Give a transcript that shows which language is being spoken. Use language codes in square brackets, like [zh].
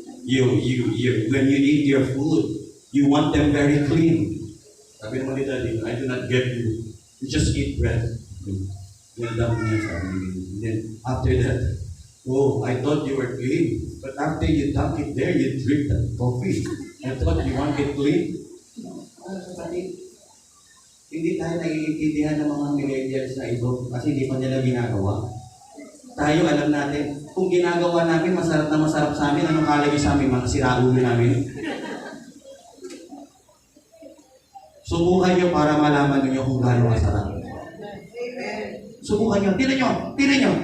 [en] When you eat your food, you want them very clean. [tl] Sabi ng mga Daddy, [en] I do not get you. You just eat bread. [tl] Yan lang niya sabi. [en] Then, after that, oh, I thought you were clean. But after you dunk it there, you drink that coffee. I thought you want it clean. [tl] Hindi tayo naiintindihan ng mga millennials na ito kasi hindi pa nila ginagawa. Tayo alam natin, kung ginagawa namin, masarap na masarap sa amin, anong kalagay sa amin, mga siraulo namin? Subukan nyo para malaman nyo kung gaano masarap. Subukan nyo. Tinan nyo.